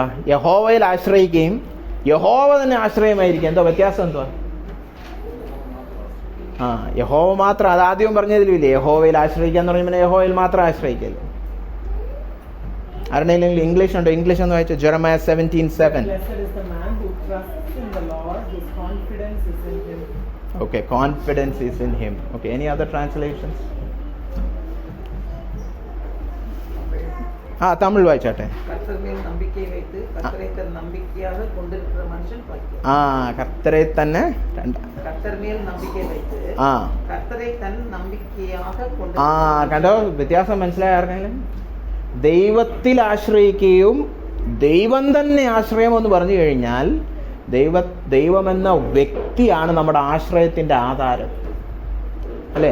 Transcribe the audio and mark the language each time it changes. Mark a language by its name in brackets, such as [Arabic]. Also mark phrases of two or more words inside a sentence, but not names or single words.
[Malayalam] യഹോവയിൽ ആശ്രയിക്കുകയും യഹോവ തന്നെ ആശ്രയമായിരിക്കും. എന്തോ വ്യത്യാസം എന്തുവാ? യഹോവ മാത്രം, അത് ആദ്യം പറഞ്ഞതിലുമില്ലേ? യഹോവയിൽ ആശ്രയിക്കാന്ന് പറഞ്ഞാൽ പിന്നെ യഹോവയിൽ മാത്രം ആശ്രയിക്കല്ലോ. ആരുടെയെങ്കിലും ഇംഗ്ലീഷ് ഉണ്ടോ? ഇംഗ്ലീഷ് എന്ന് വായിച്ചോ. ജെറമയ 17:7. [English] Okay, confidence is in him. Okay, any other translations? [Malayalam] തമിഴ് വായിച്ചാട്ടെ. [Tamil] கர்த்தர் மேல் நம்பிக்கை வைத்து கர்த்தரை தன் நம்பிக்கையாக கொண்டிருக்கிற மனுஷன் பாக்கியவான். கர்த்தரை തന്നെ கர்த்தர் மேல் நம்பிக்கை வைத்து கர்த்தரை தன் நம்பிக்கையாக கொண்டு. [Malayalam] കണ്ടോ വ്യത്യാസം മനസ്സിലായ ആർക്കെങ്കിലും? ദൈവത്തിൽ ആശ്രയിക്കുകയും ദൈവം തന്നെ ആശ്രയം എന്ന് പറഞ്ഞു കഴിഞ്ഞാൽ ദൈവമെന്ന വ്യക്തിയാണ് നമ്മുടെ ആശ്രയത്തിൻ്റെ ആധാരം, അല്ലേ?